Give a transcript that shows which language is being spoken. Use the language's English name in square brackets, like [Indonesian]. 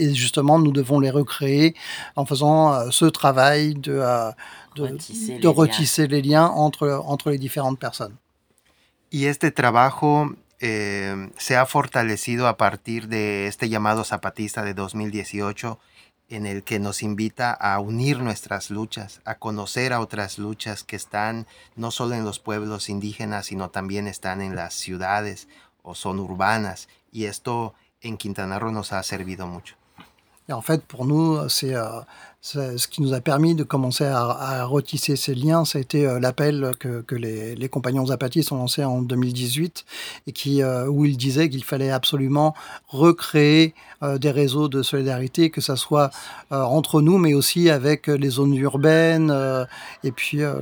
[French] Et justement, nous devons les recréer en faisant ce travail de retisser les liens entre les différentes personnes. Et ce travail... [Spanish] se ha fortalecido a partir de este llamado zapatista de 2018 en el que nos invita a unir nuestras luchas, a conocer a otras luchas que están no solo en los pueblos indígenas, sino también están en las ciudades o son urbanas. Y esto en Quintana Roo nos ha servido mucho. [French] Et en fait, pour nous, c'est ce qui nous a permis de commencer à retisser ces liens, ça a été l'appel que les compagnons apatistes ont lancé en 2018, et où ils disaient qu'il fallait absolument recréer des réseaux de solidarité, que ça soit entre nous, mais aussi avec les zones urbaines, et puis...